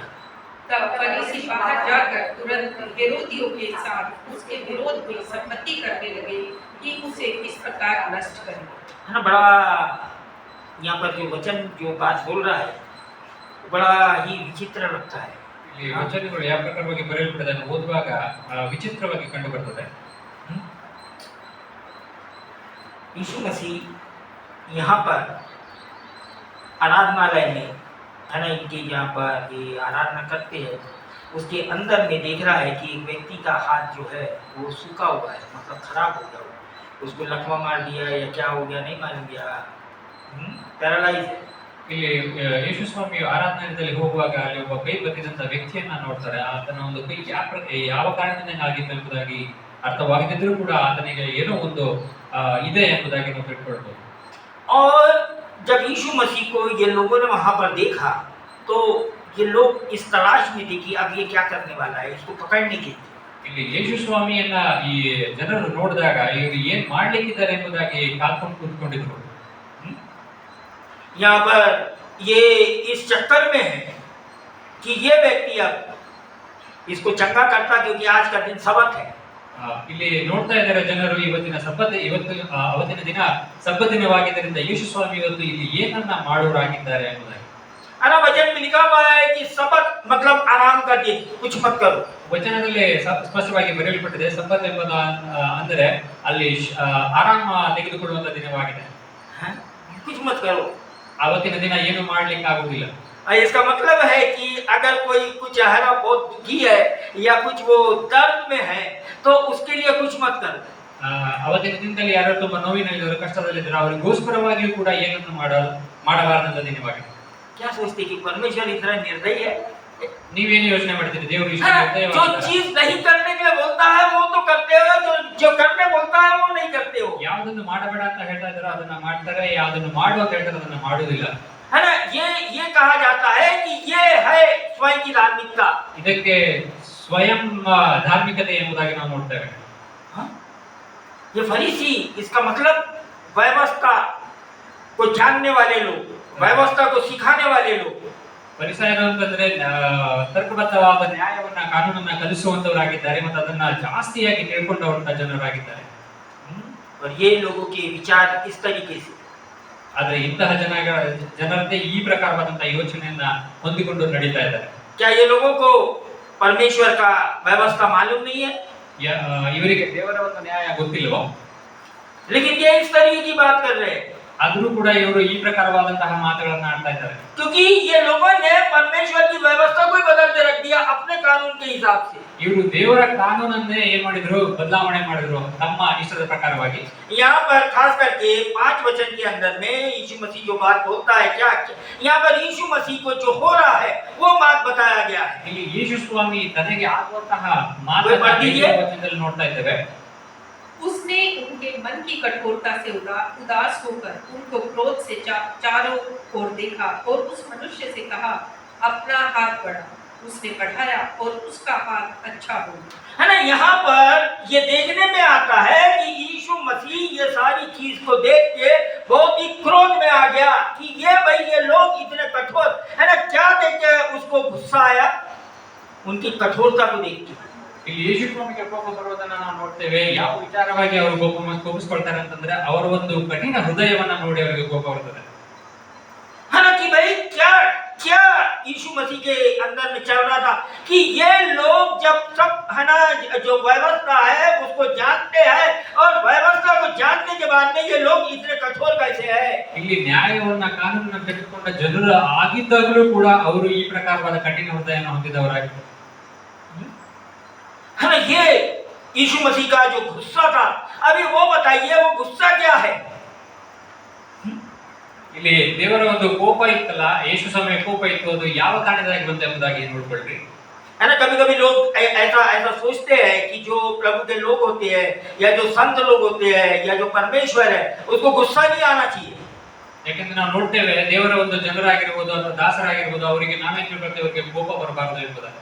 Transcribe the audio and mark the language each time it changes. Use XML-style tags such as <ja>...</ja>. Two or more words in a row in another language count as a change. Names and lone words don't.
<hi>तब फरीसी बाहर जाकर तुरंत हेरोदियों के साथ उसके विरोध में सम्मति करने लगे कि उसे किस प्रकार नष्ट करें। है ना, बड़ा यहाँ पर जो वचन जो बात बोल रहा है बड़ा ही विचित्र लगता है।</hi> <kn>ಇಲ್ಲಿ ವಚನಗಳು ಯಾವ ಪ್ರಕಾರವಾಗಿ ಬರೆಯಲ್ಪಟ್ಟಿದೆ ಓದುವಾಗ ವಿಚಿತ್ರವಾಗಿ ಕಂಡು ಬರ್ತದೆ।</kn> <hi>यीशु मसीह यहाँ पर आराधनालय में है ना, इनके यहाँ पर ये आराधना करते हैं, उसके अंदर में देख रहा है कि एक व्यक्ति का हाथ जो है वो सूखा हुआ है, मतलब खराब हो गया, उसको लकवा मार दिया या क्या हो गया नहीं मालूम, गया पैरालाइज है।</hi> <kn>ಇಲ್ಲಿ ಯೇಸು ಸ್ವಾಮಿಯು ಆರಾಧನೆಯಲ್ಲಿ ಹೋಗುವಾಗ ಅಲ್ಲಿ ಒಬ್ಬ ಕೈ ಬತ್ತಿದಂತ ವ್ಯಕ್ತಿಯನ್ನ ನೋಡ್ತಾರೆ, ಆತನ ಒಂದು ಕೈ ಯಾವ ಕಾರಣದಿಂದ ಆಗಿತ್ತು ಎಂಬುದಾಗಿ ಅರ್ಥವಾಗಿದ್ದರೂ ಕೂಡ ಆತನಿಗೆ ಏನೋ ಒಂದು ಇದೆ ಎಂಬುದಾಗಿ ನಾವು ತಿಳ್ಕೊಳ್ಬಹುದು।</kn> <hi>और जब यीशु मसीह को ये लोगों ने वहां पर देखा तो ये लोग इस तलाश में थे कि अब ये क्या करने वाला है, इसको पकड़ने की।</hi> <kn>ಇಲ್ಲಿ ಯೇಸು ಸ್ವಾಮಿಯನ್ನ ಈ ಜನರು ನೋಡಿದಾಗ ಇವರು ಏನ್ ಮಾಡ್ಲಿಕ್ಕಿದ್ದಾರೆ ಎಂಬುದಾಗಿ ಕಾಲ್ಕೊಂಡು ಕೂತ್ಕೊಂಡಿದ್ರು।</kn> <hi>यहाँ पर ये इस चक्कर में है कि ये व्यक्ति अब इसको चंगा करता, क्योंकि आज का दिन सबत है।</hi> <kn>ಇಲ್ಲಿ ನೋಡ್ತಾ ಇದ್ದಾರೆ ಜನರು ಇವತ್ತಿನ ಅವತ್ತಿನ ದಿನ ಸಬ್ಬತ್ ದಿನವಾಗಿದ್ದರಿಂದ ಯೇಸು ಸ್ವಾಮಿ ಇವತ್ತು ಇಲ್ಲಿ ಏನನ್ನ ಮಾಡೋರಾಗಿದ್ದಾರೆ ಎಂಬುದಾಗಿ।</kn> <hi>है ना, वचन में लिखा हुआ है कि सबत मतलब आराम का दिन, कुछ मत करो।</hi> <kn>ವಚನದಲ್ಲಿ ಸ್ಪಷ್ಟವಾಗಿ ಬರೆಯಲ್ಪಟ್ಟಿದೆ ಸಬ್ಬತ್ ಎಂಬುದು ಅಂದರೆ ಅಲ್ಲಿ ಆರಾಮ ತೆಗೆದುಕೊಳ್ಳುವಂತ ದಿನವಾಗಿದೆ.</kn> <hi>हैं? कुछ मत करो।</hi> <kn>ಅವತ್ತಿನ ದಿನ ಏನು ಮಾಡ್ಲಿಕ್ಕೆ ಆಗುದಿಲ್ಲ.</kn> <hi>इसका मतलब है कि अगर कोई कुछ है ना बहुत दुखी है या कुछ वो दर्द में है तो उसके लिए कुछ मत करो।</hi> <kn>ಅವತ್ತಿನ ದಿನದಲ್ಲಿ ಯಾರು ತುಂಬಾ ನೋವಿನಲ್ಲಿದ್ದರು, ಕಷ್ಟದಲ್ಲಿದ್ದರು, ಅವರಿಗೋಸ್ಕರವಾಗಿಯೂ ಕೂಡ ಏನನ್ನು ಮಾಡಬಾರದಂತ ದಿನವಾಗಿದೆ.</kn> <hi>क्या सोचते कि परमेश्वर इतना निर्दयी है?</hi> <kn>ನೀವೇನು ಯೋಚನೆ ಮಾಡ್ತೀರಿ? ದೇವರು ಇಷ್ಟು</kn> <hi>हाँ, जो</hi> <kn>ನಿರ್ದಯವಾಗಿದ್ದಾರಾ?</kn> <hi>चीज नहीं करने के लिए बोलता है वो तो करते हो, जो करने बोलता है वो नहीं करते हो।</hi> <kn>ಯಾವುದನ್ನು ಮಾಡಬೇಡ ಅಂತ ಹೇಳ್ತಾ ಇದ್ದಾರೋ ಅದನ್ನ ಮಾಡ್ತಾರೆ, ಯಾವುದನ್ನು ಮಾಡು ಅಂತ ಹೇಳ್ತಾರೆ ಅದನ್ನ ಮಾಡುವುದಿಲ್ಲ.</kn> <hi>है ना, ये कहा जाता है कि ये है स्वयं की धार्मिकता।</hi> <kn>ಇದಕ್ಕೆ ಸ್ವಯಂ ಧಾರ್ಮಿಕತೆ ಎಂಬುದಾಗಿ ನಾವು ನೋಡ್ತೇವೆ.</kn> <hi>हाँ? ये फरीसी, इसका मतलब व्यवस्था को जानने वाले लोग, व्यवस्था को सिखाने वाले लोग।</hi> <kn>ಪರಿಸರ ಅಂತಂದ್ರೆ ತರ್ಕಬದ್ಧವಾದ ನ್ಯಾಯವನ್ನ ಕಾನೂನನ್ನ ಕಲಿಸುವಂತವರಾಗಿದ್ದಾರೆ ಮತ್ತು ಅದನ್ನ ಜಾಸ್ತಿಯಾಗಿ ತಿಳ್ಕೊಂಡವಂತ ಜನರಾಗಿದ್ದಾರೆ.</kn> <hi>और ये लोगों के विचार इस तरीके से,</hi> <kn>ಆದ್ರೆ ಇಂತಹ ಜನರದೇ ಈ ಪ್ರಕಾರವಾದಂತಹ ಯೋಚನೆಯನ್ನ ಹೊಂದಿಕೊಂಡು ನಡೀತಾ ಇದ್ದಾರೆ.</kn> <hi>क्या ये लोगों को परमेश्वर का व्यवस्था मालूम नहीं है?</hi> <kn>ಇವರಿಗೆ ದೇವರ ಒಂದು ನ್ಯಾಯ ಗೊತ್ತಿಲ್ವೋ?</kn> <hi>लेकिन ये इस तरीके की बात कर रहे हैं</hi> <kn>ಆದ್ರೂ ಕೂಡ ಇವರು ಈ ಪ್ರಕಾರವಾದಂತಹ ಮಾತುಗಳನ್ನ ಆಡ್ತಾ ಇದ್ದಾರೆ.</kn> <hi>क्योंकि ये लोगों ने परमेश्वर की व्यवस्था को ही बदल के रख दिया अपने कानून के हिसाब से।</hi> <kn>ಇವರು ದೇವರ ಕಾನೂನನ್ನೇ ಏನ್ ಮಾಡಿದ್ರು? ಬದಲಾವಣೆ ಮಾಡಿದ್ರು ತಮ್ಮ ಇಷ್ಟದ ಪ್ರಕಾರವಾಗಿ.</kn> <hi>यहाँ पर खास करके 5 वचन के अंदर में यीशु मसीह जो बात बोलता है, क्या यहाँ पर यीशु मसीह को जो हो रहा है वो बात बताया गया है।</hi> <kn>ಇಲ್ಲಿ ಯೇಸು ಸ್ವಾಮಿ ತನಗೆ ಆಗುವಂತಹ</kn> <hi>कोई पढ़ दीजिए।</hi> <kn>ವಚನದಲ್ಲಿ ನೋಡ್ತಾ ಇದ್ದೇವೆ.</kn> <hi>उसने उनके मन की कठोरता से उदास होकर उनको क्रोध से चारों ओर देखा और उस मनुष्य से कहा, अपना हाथ बढ़ा। उसने बढ़ाया और उसका हाथ अच्छा हो गया। है ना, यहाँ पर ये देखने में आता है कि यीशु मसीह ये सारी चीज को देख के बहुत ही क्रोध में आ गया कि ये भाई ये लोग इतने कठोर है ना। क्या देख के उसको गुस्सा आया? उनकी कठोरता को देख के।</hi> <kn>ಇಲ್ಲಿ ಯೇಸು ಸ್ವಾಮಿಗೆ ಕೋಪ ಬರುವುದನ್ನ ನಾವು ನೋಡ್ತೇವೆ. ಯಾವ ವಿಚಾರವಾಗಿ ಅವರು ಕೋಪಿಸ್ಕೊಳ್ತಾರೆ ಅಂತಂದ್ರೆ ಅವರ ಒಂದು ಕಠಿಣ ಹೃದಯವನ್ನ ನೋಡಿ ಅವರಿಗೆ ಕೋಪ ಬರ್ತದೆ.</kn> <hi>है ना, कि भाई क्या क्या यीशु मसीह के अंदर में चल रहा था कि ये लोग जब सब है ना जो व्यवस्था है उसको जानते हैं और व्यवस्था को जानने के बाद में ये लोग इतने कठोर कैसे है?</hi> <kn>ಇಲ್ಲಿ ನ್ಯಾಯವನ್ನ ಕಾನೂನನ್ನ ತೆಗೆದುಕೊಂಡ ಜನರು ಆಗಿದ್ದಾಗಲೂ ಕೂಡ ಅವರು ಈ ಪ್ರಕಾರವಾದ ಕಠಿಣ ಹೃದಯವನ್ನು ಹೊಂದಿದವರಾಗಿದ್ದಾರೆ.</kn> <hi>है ना, ये यीशु मसीह का जो गुस्सा था, अभी वो बताइए वो गुस्सा क्या है?</hi> <kn>ಇಲ್ಲಿ ದೇವರ ಒಂದು ಕೋಪ ಇತ್ತಲ್ಲ, ಯೇಸು ಸ್ವಾಮಿಯ ಕೋಪ ಇತ್ತು, ಅದು ಯಾವ ಕಾರಣದಾಗಿ ಬಂತು ಎಂಬುದಾಗಿ ನೋಡ್ಕೊಳ್ರಿ.</kn> <hi>है ना, कभी कभी लोग ऐसा ऐसा सोचते हैं कि जो प्रभु के लोग होते हैं या जो संत लोग होते हैं या जो परमेश्वर है उसको गुस्सा नहीं आना चाहिए।</hi> <kn>ಯಾಕಂದ್ರೆ ನಾವು ನೋಡ್ತೇವೆ ದೇವರ ಒಂದು ಜನರಾಗಿರ್ಬೋದು ಅಥವಾ ದಾಸರಾಗಿರ್ಬೋದು ಅವರಿಗೆ ನಾವೇ ತಿಳ್ಕೊಳ್ತೇವೆ ಅವರಿಗೆ ಕೋಪ ಬರಬಾರದು ಎಂಬುದಾಗಿ.</kn>